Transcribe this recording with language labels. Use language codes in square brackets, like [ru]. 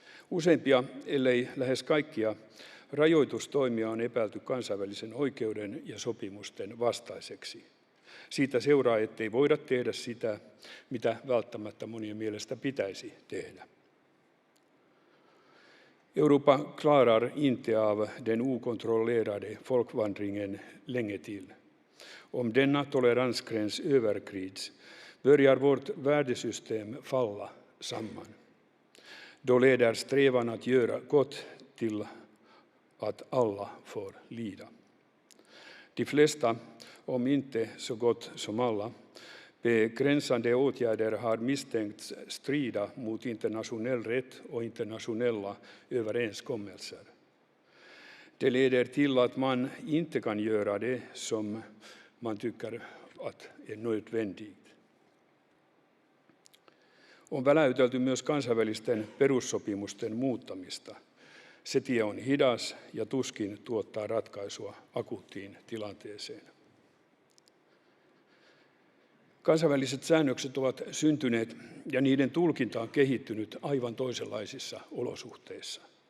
[fi] Useimpia, ellei lähes kaikkia, rajoitustoimia on epäilty kansainvälisen oikeuden ja sopimusten vastaiseksi. Siitä seuraa, ettei voida tehdä sitä, mitä välttämättä monien mielestä pitäisi tehdä. [sv] Europa klarar inte av den okontrollerade folkvandringen länge till. Om denna toleransgräns överskrids börjar vårt värdesystem falla samman. Då leder strävan att göra gott till att alla får lida. De flesta, om inte så gott som alla, begränsande åtgärder har misstänkts strida mot internationell rätt och internationella överenskommelser. Det leder till att man inte kan göra det som man tycker att är nödvändigt. [fi] On väläytelty myös kansainvälisten perussopimusten muuttamista. Se tie on hidas ja tuskin tuottaa ratkaisua akuuttiin tilanteeseen. Kansainväliset säännökset ovat syntyneet ja niiden tulkinta on kehittynyt aivan toisenlaisissa olosuhteissa.